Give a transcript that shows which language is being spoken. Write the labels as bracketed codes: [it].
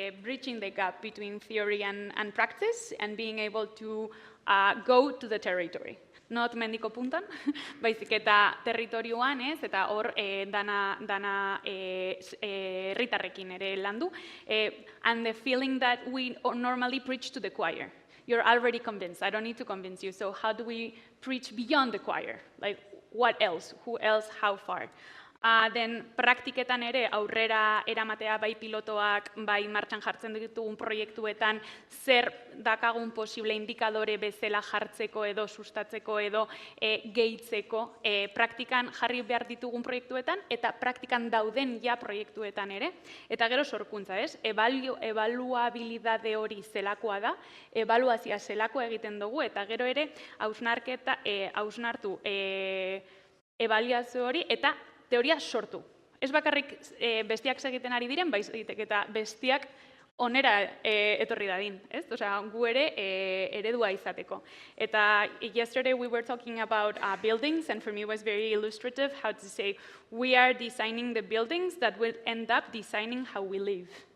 [en] Bridging the gap between theory and practice and being able to go to the territory. [eu] Not mendiko puntan, baizik eta territorioan, ez? Eta hor dana herritarrekin ere landu. [en] And the feeling that we normally preach to the choir. You're already convinced. I don't need to convince you. So how do we preach beyond the choir? Like, what else? Who else? How far? [eu] Den praktiketan ere aurrera eramatea bai pilotoak, bai martxan jartzen ditugun proiektuetan zer dakagun posible indikadore bezala jartzeko edo sustatzeko edo gehitzeko praktikan jarri behar ditugun proiektuetan eta praktikan dauden ja proiektuetan ere. Eta gero sorkuntza, ez? Ebaluabilidade hori zelakoa da, ebaluazioa zelakoa egiten dugu eta gero ere hausnartu ebaluazio hori eta teoria sortu. Ez bakarrik bestiak segiten ari diren, baizik eta bestiak onera etorri dadin, ez? Osea, gu ere eredua izateko. Eta [en] yesterday we were talking about buildings, and for me it was very illustrative how to say we are designing the buildings that will end up designing how we live.